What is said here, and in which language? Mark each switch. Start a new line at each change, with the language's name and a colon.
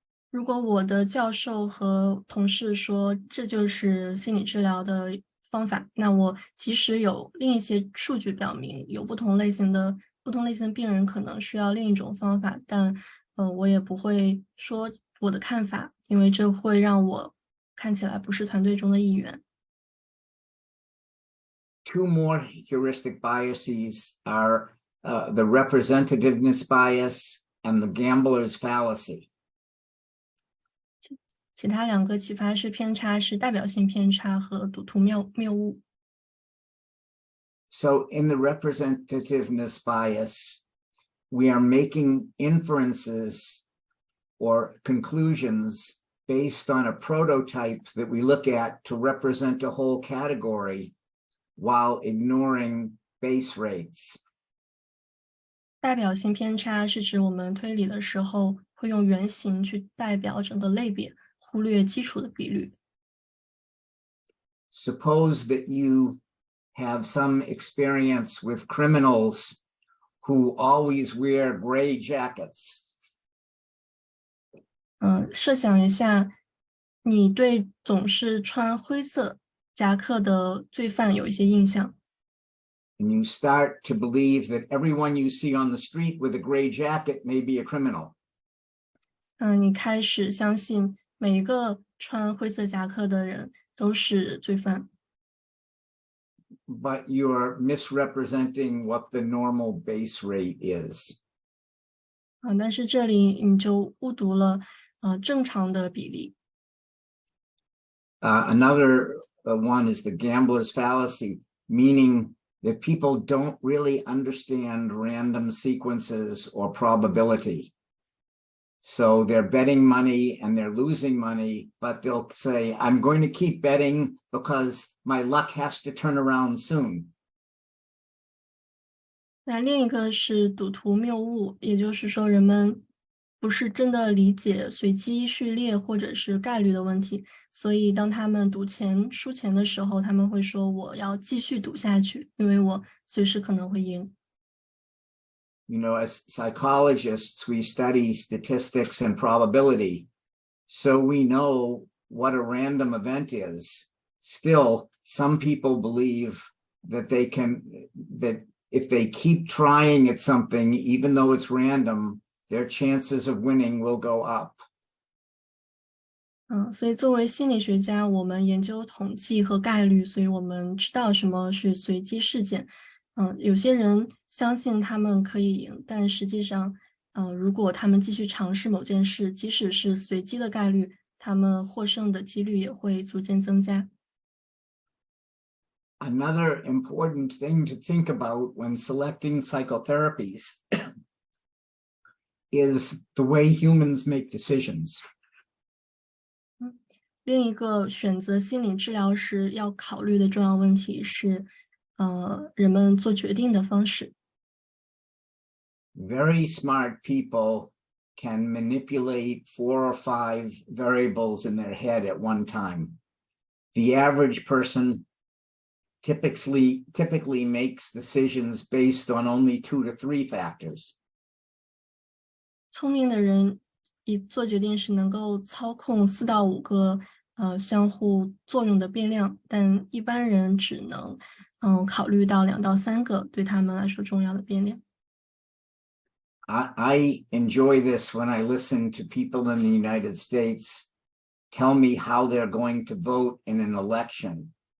Chinese: 如果我的教授和同事说这就是心理治疗的方法，那我即使有另一些数据表明有不同类型的病人可能需要另一种方法，但我也不会说我的看法，因为这会让我看起来不是团队中的一员。
English: Two more heuristic biases are the representativeness bias and the gambler's fallacy.
Chinese: 其他两个启发式偏差是代表性偏差和赌徒谬误。
English: So in the representativeness bias, we are making inferences or conclusions based on a prototype that we look at to represent a whole category while ignoring base rates.
Chinese: 代表性偏差是指我们推理的时候会用原型去代表整个类别，忽略基础的比率。
English: Suppose that you have some experience with criminals who always wear gray jackets.
Chinese: 设想一下，你对总是穿灰色夹克的罪犯有一些印象。
English: And you start to believe that everyone you see on the street with a gray jacket may be a criminal.
Chinese: 你开始相信每一个穿灰色夹克的人都是罪犯。
English: But you're misrepresenting what the normal base rate is.
Chinese: 但是这里你就误读了正常的比例。
English: Another one is the gambler's fallacy, meaning that people don't really understand random sequences or probability. So they're betting money and they're losing money, but they'll say, I'm going to keep betting because my luck has to turn around soon.
Chinese: 那另一个是赌徒谬误，也就是说人们不是真的理解随机序列或者是概率的问题，所以当他们输钱的时候，他们会说我要继续赌下去，因为我随时可能会赢。
English: You know, as psychologists, we study statistics and probability, so we know what a random event is. Still, some people believe that if they keep trying at something, even though it's random, their chances of winning will go up.
Chinese: 所以作为心理学家，我们研究统计和概率，所以我们知道什么是随机事件。有些人相信他们可以赢，但实际上，如果他们继续尝试某件事，即使是随机的概率，他们获胜的几率也会逐渐增加。
English: Another important thing to think about when selecting psychotherapies is the way humans make decisions.
Chinese: 另一个选择心理治疗时要考虑的重要问题是，人们做决定的方式。
English: Very smart people can manipulate 4 or 5 variables in their head at one time. The average person typically makes decisions based on only 2 to 3 factors.
Chinese: 聪明的人做决定时能够操控4到5个相互作用的变量，但一般人只能考虑到2到3个对他们来说重要的变量。
English: I enjoy this when I listen to people in the United States tell me how they're going to vote in an election.